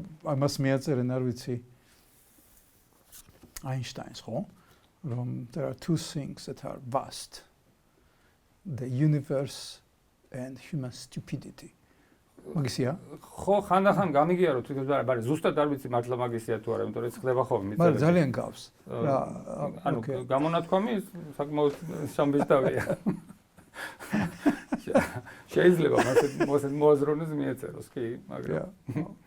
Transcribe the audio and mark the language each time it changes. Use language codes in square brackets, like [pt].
[ka] ამას მიაწერენ, არ ვიცი, Einstein, ხო? Რომ [en] there are two things that are vast. The universe and human stupidity. [ka] მაგისია? ხო, ხანდახან გამიგია რომ თვითონ მაგრამ ზუსტად არ ვიცი მართლა მაგისია თუ არა, იმიტომ რომ ეს ხდება ხოლმე. მაგრამ ძალიან გავს. რა, ანუ გამონათქვამი საკმაოდ სამბესტავია. შეიძლება მასეთ მოაზროვნეს მიეწეროს, კი, მაგრამ.